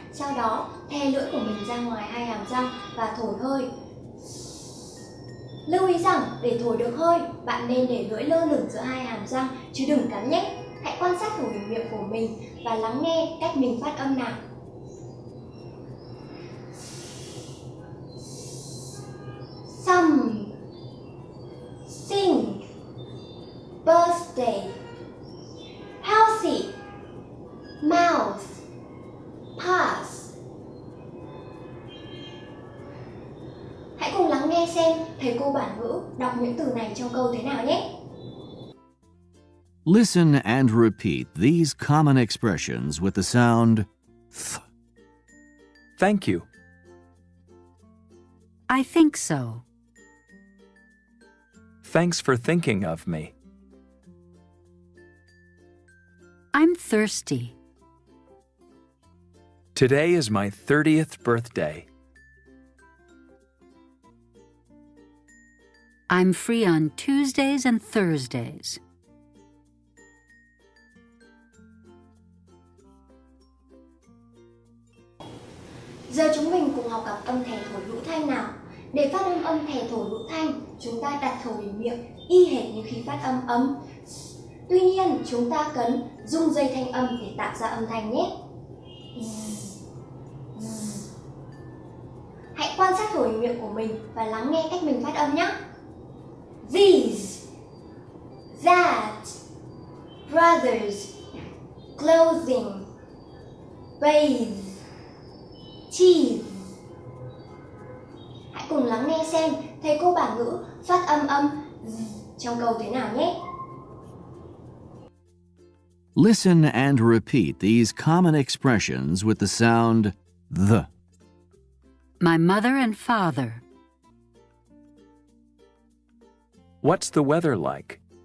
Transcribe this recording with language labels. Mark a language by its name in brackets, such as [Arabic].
[Vietnamese] Sau đó thè lưỡi của mình ra ngoài hai hàm răng và thổi hơi. Lưu ý rằng để thổi được hơi, bạn nên để lưỡi lơ lửng giữa hai hàm răng chứ đừng cắn nhé. Hãy quan sát khẩu hình miệng của mình và lắng nghe cách mình phát âm nào. [English] Some, sing, birthday, healthy, mouth, pass. [Vietnamese] Hãy cùng lắng nghe xem thầy cô bản ngữ đọc những từ này trong câu thế nào nhé. [English] Listen and repeat these common expressions with the sound th. Thank you. I think so. Thanks for thinking of me. I'm thirsty. Today is my 30th birthday. I'm free on Tuesdays and Thursdays. [Vietnamese] Giờ chúng mình cùng học cặp âm thè thổi hữu thanh nào. Để phát âm thè thổi hữu thanh, chúng ta đặt khẩu hình miệng y hệt như khi phát âm ấm. Tuy nhiên, chúng ta cần rung dây thanh âm để tạo ra âm thanh nhé. Hãy quan sát khẩu hình miệng của mình và lắng nghe cách mình phát âm nhé. [English] These, that, brothers, clothing, bathe, cheese. [Vietnamese] Hãy cùng lắng nghe xem thầy cô bản ngữ phát âm trong câu thế nào nhé. [English] Listen and repeat these common expressions with the sound th. My mother and father. What's the weather like?